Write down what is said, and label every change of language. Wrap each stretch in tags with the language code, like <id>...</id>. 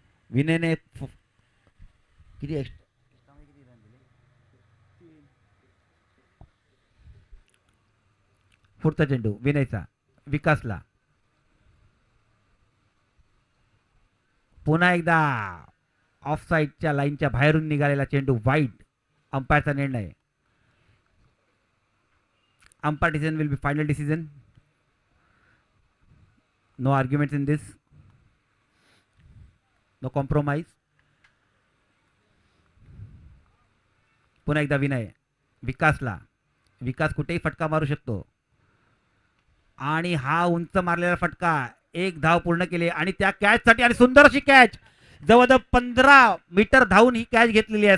<mr>विनयने किती पुढचा चेंडू विनयचा विकासला, पुन्हा एकदा ऑफ साइडच्या लाईनच्या बाहेरून निघालेला चेंडू वाईड। अंपायरचा निर्णय,</mr> <en>Umpire decision will be final decision, no arguments in this, no compromise.</en> <mr>पुन्हा एकदा विनय विकासला, विकास कुठेही फटका मारू शकतो आणि हा उंच मारलेला फटका, 1 धाव पूर्ण केली आणि त्या कॅचसाठी, आणि सुंदर अशी कॅच, जवळजवळ 15 मीटर धावून ही कॅच घेतलेली आहे।</mr>